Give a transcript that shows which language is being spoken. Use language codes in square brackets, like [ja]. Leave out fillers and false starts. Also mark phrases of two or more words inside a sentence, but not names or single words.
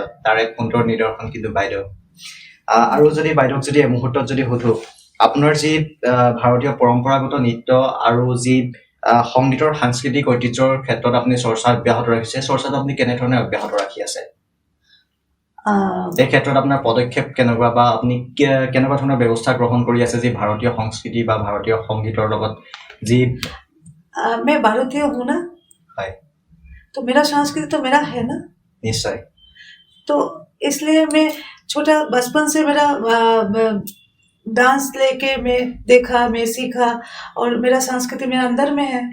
[as] তাৰ এক সুন্দৰ নিদৰ্শন কিন্তু বাইদেউ। আৰু যদি বাইদেউক যদি এই মুহূৰ্তত যদি সুধো, আপোনাৰ যি ভাৰতীয় পৰম্পৰাগত নৃত্য আৰু যি সংগীতৰ সাংস্কৃতিক ঐতিহ্যৰ ক্ষেত্ৰত আপুনি চৰ্চা অব্যাহত ৰাখিছে, চৰ্চাটো আপুনি কেনেধৰণে অব্যাহত ৰাখি আছে? এই ক্ষেত্ৰত আপোনাৰ পদক্ষেপ কেনেকুৱা, বা আপুনি কেনেকুৱা ধৰণৰ ব্যৱস্থা গ্ৰহণ কৰি আছে যি ভাৰতীয় সংস্কৃতি বা ভাৰতীয় সংগীতৰ লগত যি [hi] मैं भारतीय हूँ ना, [as] হয় [hi] तो मेरा संस्कृति तो मेरा है ना। [as] নিশ্চয়। [hi] तो इसलिए मैं छोटा बचपन से मेरा डांस लेके मैं देखा, मैं सीखा, और मेरा संस्कृति मेरे अंदर में है।